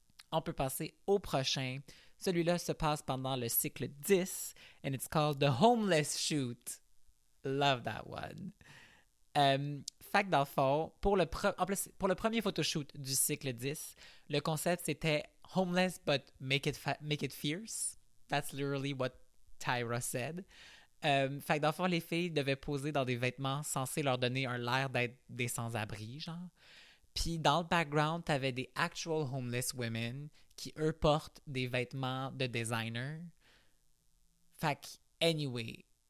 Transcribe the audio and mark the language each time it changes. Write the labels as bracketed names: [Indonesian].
[French] On peut passer au prochain. Celui-là se passe pendant le cycle 10 [English] and it's called The Homeless Shoot. Love that one. [French] Fait que dans le fond, pour le premier photoshoot du cycle 10, le concept c'était [English] homeless but make it fierce. That's literally what Tyra said. [French] Fait que dans le fond, les filles devaient poser dans des vêtements censés leur donner un l'air d'être des sans-abri, genre. Puis dans le background, t'avais des [English] actual homeless women [French] qui, eux, portent des vêtements de designer. Fait que, [English] anyway.